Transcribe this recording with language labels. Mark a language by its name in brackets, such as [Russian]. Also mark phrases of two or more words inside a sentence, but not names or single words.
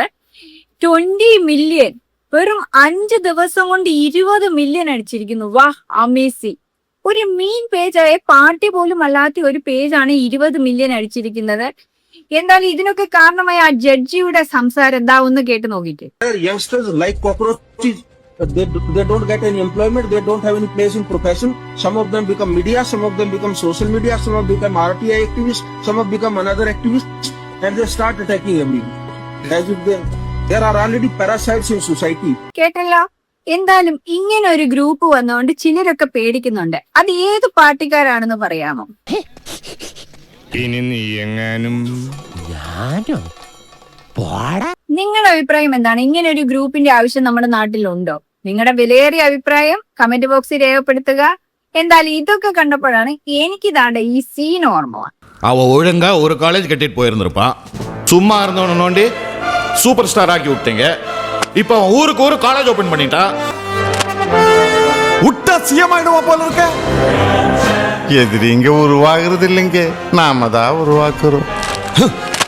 [Malayalam] 20 മില്യൺ, വെറും 5 ദിവസം കൊണ്ട് 20 മില്യൺ അടിച്ചിരിക്കുന്നു. വാ, അമേസിങ്. ഒരു മീൻ പേജായ പാർട്ടി പോലും അല്ലാത്ത ഒരു പേജാണ് 20 മില്യൺ അടിച്ചിരിക്കുന്നത്. എന്തായാലും ഇതിനൊക്കെ കാരണമായ ആ ജഡ്ജിയുടെ സംസാരം എന്താ ഒന്ന് കേട്ട് നോക്കിയിട്ട്. [English] Youngsters like cockroaches, they don't get any employment, they don't have any place in profession. Some of them become media, some of them become social media, some of them become RTI activists, some of them become another activists, and they start attacking everyone as if there are already parasites in society. [Malayalam] കേട്ടല്ലോ. എന്തായാലും ഇങ്ങനെ ഒരു ഗ്രൂപ്പ് വന്നുകൊണ്ട് ചിലരൊക്കെ പേടിക്കുന്നുണ്ട്. അത് ഏത് പാർട്ടിക്കാരാണെന്ന് പറയാമോ? ഇനി നീ എങ്ങാനും നിങ്ങളുടെ അഭിപ്രായം എന്താണ്? ഇങ്ങനെ ഒരു ഗ്രൂപ്പിന്റെ ആവശ്യം നമ്മുടെ നാട്ടിലുണ്ടോ? നിങ്ങളുടെ വിലയേറിയ അഭിപ്രായം [English] comment boxil [Malayalam] രേഖപ്പെടുത്തുക. എന്തായാലും ഇതൊക്കെ കണ്ടപ്പോഴാണ് എനിക്കിതാണ്ട് ഈ സീൻ ഓർമ്മ. [Tamil] அவ ஒழுங்கா ஒரு காலேஜ் கட்டிட்டு போயிருந்திருப்பான். சும்மா இருந்தவன நோண்டி [English] super star [Tamil] ஆக்கி விட்டீங்க. இப்ப அவன் ஊருக்கு ஒரு [English] college open [Tamil] பண்ணிட்டா. விட்டா சிஎம் ஆயிடுவா போல இருக்க. எதிரிங்க உருவாகிறது இல்லைங்க, நாம தான் உருவாக்குறோம்.